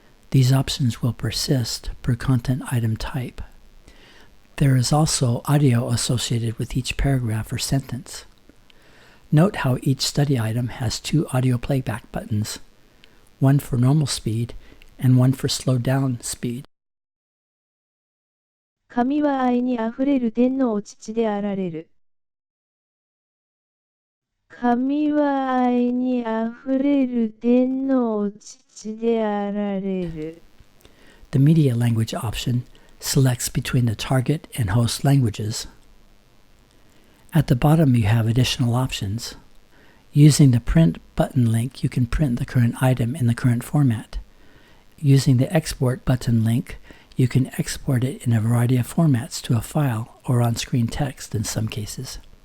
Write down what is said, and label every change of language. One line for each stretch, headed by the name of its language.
English: These options will persist per content item type. There is also audio associated with each paragraph or sentence. Note how each study item has two audio playback buttons, one for normal speed and one for slowed down speed.
Japanese: 神は愛にあふれる天のお父であられる。神は愛にあふれる天のお父であられる。
English: The media language option selects between the target and host languages. At the bottom you have additional options. Using the print button link, you can print the current item in the current format. Using the export button link, you can export it in a variety of formats to a file or on-screen text in some cases.